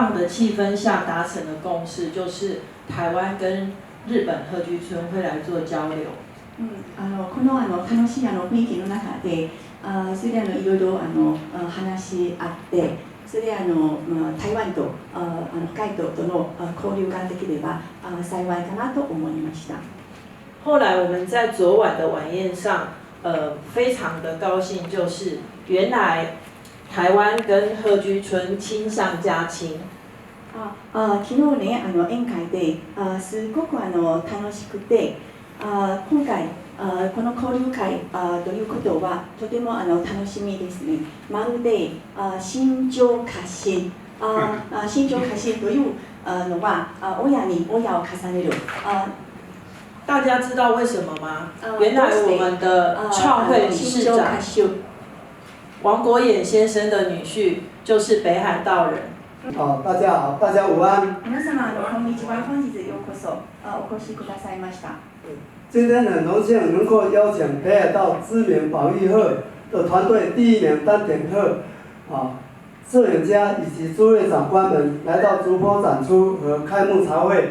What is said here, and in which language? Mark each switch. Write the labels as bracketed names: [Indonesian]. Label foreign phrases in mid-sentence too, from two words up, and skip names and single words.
[Chinese] 气氛下达成的共识，就是台湾跟日本鹤居村会来做交流。 [Japanese] この楽しい雰囲気の中で、それでいろいろ話し合って、それで台湾と北海道との交流ができれば幸いかなと思いました。 [Chinese] 后来我们在昨晚的晚宴上，非常的高兴，就是原来台湾跟鹤居村亲上加亲。 [Japanese] 昨日ね宴会ですごく楽しくて、今回この交流会ということはとても楽しみですね。まるで新庄家臣、新庄家臣というのは親に親を重ねる。 [Chinese] 大家知道为什么吗？原来我们的创会理事长王国衍先生的女婿就是北海道人。大家好，大家午安。 [Japanese] 皆様こんにちは。本日ようこそお越しくださいました。 [Chinese] 今天很荣幸能够邀请北海道知名保育鹤的团队第1名丹田鹤摄影家以及诸位长官们来到竹坡展出和开幕茶会。